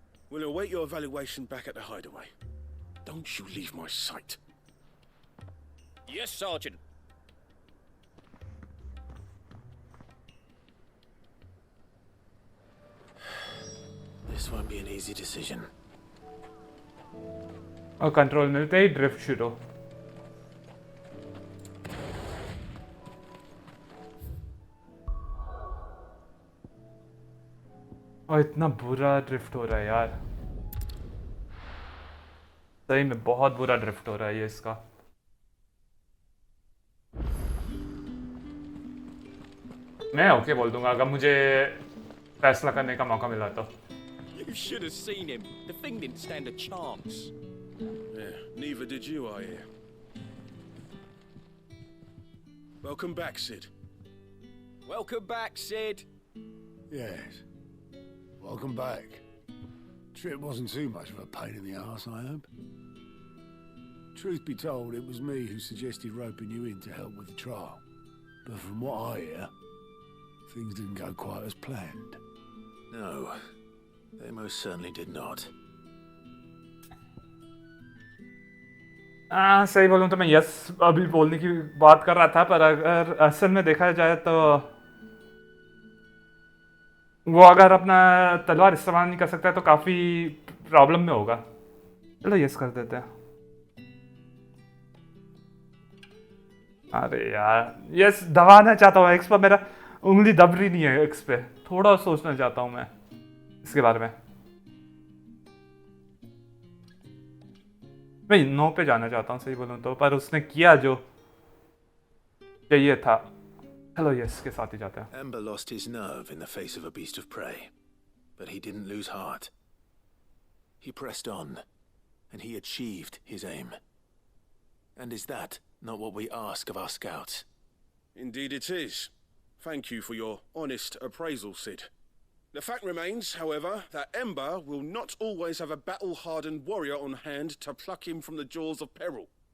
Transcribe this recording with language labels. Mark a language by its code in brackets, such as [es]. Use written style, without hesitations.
[en] We'll await your evaluation back at the hideaway. Don't you leave my sight. Yes, Sergeant. This won't be an easy decision. [hi] और control मिलते ही drift शुरू. और इतना बुरा drift हो रहा है यार. सही में बहुत बुरा ड्रिफ्ट हो रहा है ये इसका. मैं ओके बोल दूंगा अगर मुझे फैसला करने का मौका मिला तो. [en] You should have seen him. The thing didn't stand a chance. Yeah, neither did you, I hear. Welcome back, Sid. Welcome back, Sid. Yes. Welcome back. Trip wasn't too much of a pain in the arse, I hope. Truth be told, it was me who suggested roping you in to help with the trial. But from what I hear, things didn't go quite as planned. No, they most certainly did not. [hi] सही बोलूँ तो मैं yes अभी बोलने की बात कर रहा था, पर अगर असल में देखा जाए तो वो अगर अपना तलवार इस्तेमाल नहीं कर सकता है तो काफ़ी प्रॉब्लम में होगा. चलो यस कर देते हैं. अरे यार यस दबाना चाहता हूँ. एक्स पर मेरा उंगली दब रही नहीं है. एक्स पे थोड़ा सोचना चाहता हूँ मैं इसके बारे में. मैं नो पे जाना चाहता हूँ सही बोलूँ तो, पर उसने किया जो चाहिए था. हेलो यस के साथ ही जाते हैं. [en] Ember lost his nerve in the face of a beast of prey, but he didn't lose heart. He pressed on, and he achieved his aim. And is that not what we ask of our scouts? Indeed it is. Thank you for your honest appraisal, Sid. The fact remains, however, that Ember will not always have a battle-hardened warrior on hand to pluck him from the jaws of peril.